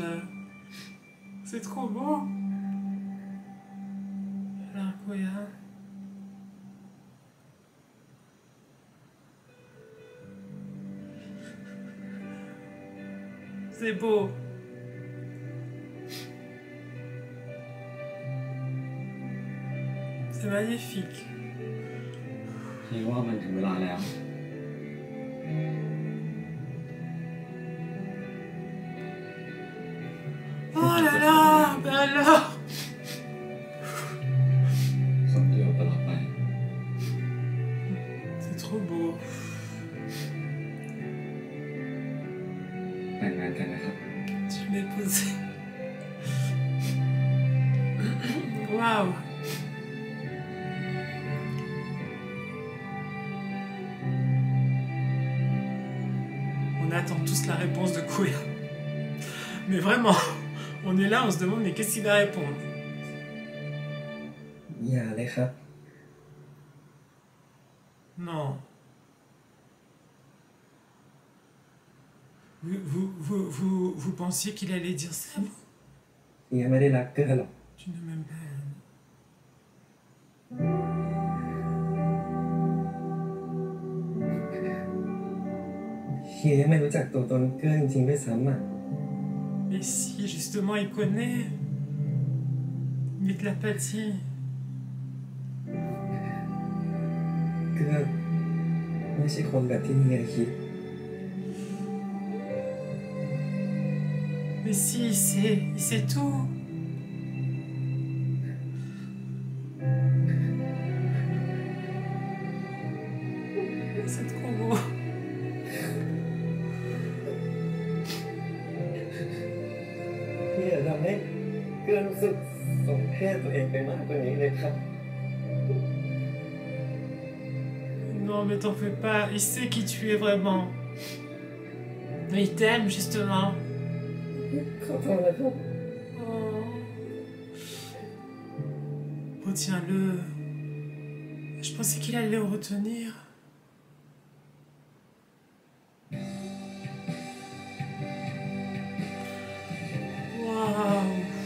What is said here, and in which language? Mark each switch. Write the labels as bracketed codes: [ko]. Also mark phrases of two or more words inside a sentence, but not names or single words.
[fr] C'est trop beau. Alors quoi, c'est beau. C'est magnifique. [th] คิดว่ามันถึงเวลาแล้ว [fr] Oh là là, ben alors. [th] คนเดียวตลอดไป [fr] C'est trop beau. [th] แต่งงานกันนะครับ [fr] Tu m'as posé. Waouh. On attend tous la réponse de Kouéa. Mais vraiment, on est là, on se demande mais qu'est-ce qu'il va répondre? [th] อย่าเลยครับ [fr] Non. Vous pensiez qu'il allait dire ça? [th] เฮียไม่ได้รักเกอร์หรอก [fr] Tu ne m'aimes pas. [th] เฮียไม่รู้จักตัวตนเกอร์จริงๆด้วยซ้ำอ่ะ [fr] Mais si, justement, il connaît. Mais de l'apathie. [th] เกอร์ไม่ใช่คนแบบที่เฮียคิด [fr] Mais si, il sait tout. C'est trop beau. [th] เฮียทำให้เกอร์รู้สึกสมเพศตัวเองไปมากกว่านี้เลยครับ [fr] Non, mais t'en fais pas. Il sait qui tu es vraiment. Mais il t'aime, justement. [th] ขอโทษนะครับ [fr] Oh. Retiens-le. Je pensais qu'il allait le retenir. Waouh.